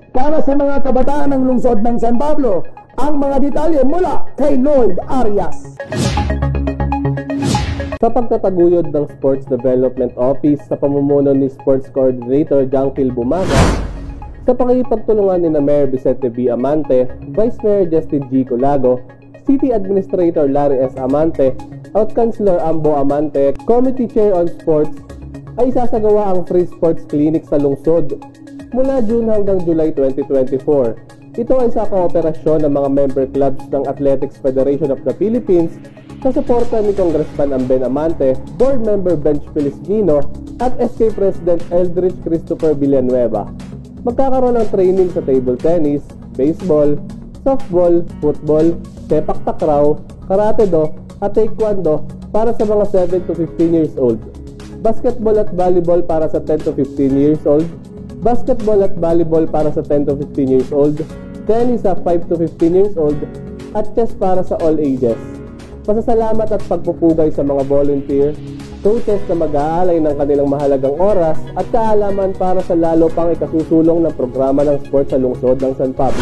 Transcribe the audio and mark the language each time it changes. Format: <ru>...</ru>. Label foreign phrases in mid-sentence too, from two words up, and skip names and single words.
<tl>para sa mga kabataan ng lungsod ng San Pablo. Ang mga detalye mula kay Lloyd Arias. Sa pagtataguyod ng Sports Development Office sa pamumuno ni Sports Coordinator Jangkil Bumaga, sa pakikipagtulungan ni Mayor Vicente B. Amante, Vice Mayor Justin G. Colago, City Administrator Larry S. Amante, Out Councilor Ambo Amante, Committee Chair on Sports, ay isasagawa ang</tl> <en>free sports clinic</en> <tl>sa lungsod mula June hanggang July 2024. Ito ay sa kooperasyon ng mga</tl> <en>member clubs</en> <tl>ng Athletics Federation of the Philippines sa suporta ni Congressman Amben Amante, Board Member Bench Felizmino at SK President Eldridge Christopher Villanueva. Magkakaroon ng training sa</tl> <en>table tennis, baseball, softball, football,</en> <tl>sepak takraw, karate-do at taekwondo para sa mga</tl> <en>7 to 15 years old.</en> <tl>Basketball at volleyball para sa</tl> <en>10 to 15 years old.</en> <tl>Basketball at volleyball para sa</tl> <en>10 to 15 years old.</en> <tl>Tennis sa</tl> <en>5 to 15 years old.</en> <tl>At chess para sa</tl> <en>all ages.</en> <tl>Pasasalamat at pagpupugay sa mga volunteer, coaches na mag-aalay ng kanilang mahalagang oras at kaalaman para sa lalo pang ikasusulong ng programa ng sports sa lungsod ng San Pablo.</tl>